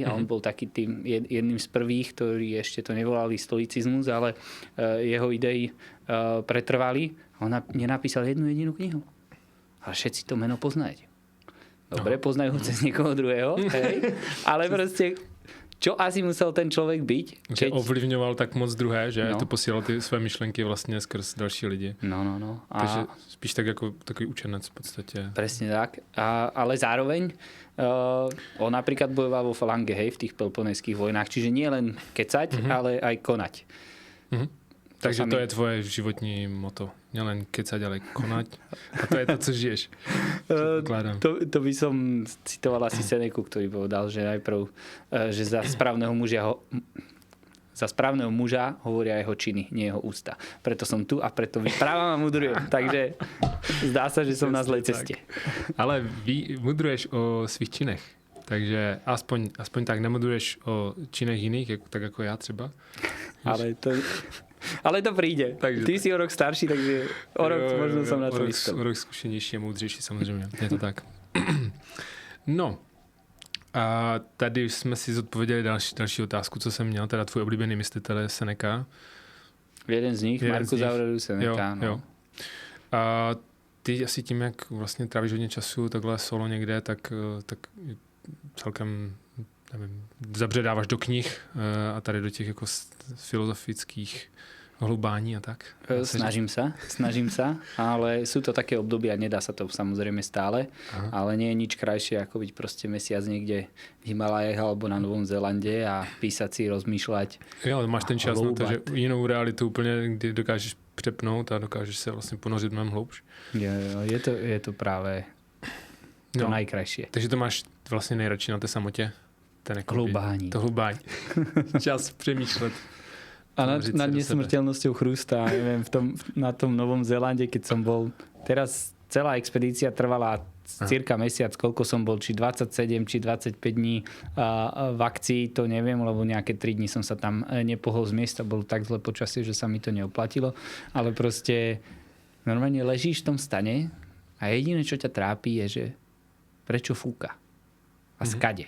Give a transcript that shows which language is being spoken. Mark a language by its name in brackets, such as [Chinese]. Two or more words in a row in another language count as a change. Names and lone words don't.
[Slovak] A on bol taký tým jedným z prvých, ktorí ešte to nevolali stoicizmus, ale jeho idei pretrvali On nenapísal jednu jedinú knihu. Ale všetci to meno poznajú. Dobre, poznajú ho cez niekoho druhého, hej? Ale proste, čo asi musel ten človek byť? [Czech] Keď ovlivňoval tak moc druhé, že No. to posílal ty své myšlenky vlastně skrz další lidi. No. Takže spíš tak jako takový učenec v podstate. [Slovak] Presne tak. Ale zároveň on napríklad bojoval vo falange, hej, v tých peloponeských vojnách. Čiže nie len kecať, ale aj konať. [Czech] Takže to je tvoje životní moto. [Slovak] Nielen kecať, ale konať. [Czech] A to je to, co žiješ. [Slovak] To by som citoval asi Seneku, ktorý povedal, že najprv, že za správneho muža hovoria jeho činy, nie jeho ústa. Preto som tu a preto vyprávam a mudrujem. Takže zdá sa, že som na zlej ceste. [Czech] Ale mudruješ o svých činech. Takže aspoň tak nemudruješ o činech jiných, tak jako já třeba. [Slovak] Ale to príde. Takže Ty si o rok starší, takže o rok možno som na to vyspel. [Czech] O rok zkušenější a moudřejší samozřejmě. [Slovak] Je to tak. No. [Czech] A tady jsme si zodpověděli další otázku, co jsem měl. Teda tvůj oblíbený myslitel je Seneca. Jeden z nich, Marcus Aurelius Seneca. Jo. A ty asi tím, jak vlastně trávíš hodně času takhle solo někde, tak celkem nevím, zabředáváš do knih a tady do těch jako filozofických hlubání a tak. [Slovak] Snažím sa, ale sú to také obdobia, nedá sa to samozrejme stále, ale nie je nič krajšie ako byť proste mesiac niekde v Himalajách alebo na Novom Zélande a písať si, rozmýšľať. [Czech] Jo, ale máš ten čas na to, že jinou realitu úplně, kdy dokážeš přepnout a dokážeš se vlastně ponořit mnohem hloubš. [Slovak] Je to práve to najkrajšie. [Czech] Takže to máš vlastně nejradši na té samotě? Hlubání. To hlubání. Čas přemýšlet. [Slovak] A nad nesmrteľnosťou chrústa, neviem, na tom Novom Zélande, keď som bol, teraz celá expedícia trvala cirka mesiac, koľko som bol, či 27, či 25 dní v akcii, to neviem, lebo nejaké 3 dní som sa tam nepohol z miesta, bolo tak zle počasie, že sa mi to neoplatilo, ale proste normálne ležíš v tom stane a jediné, čo ťa trápi, je, že prečo fúka a skade.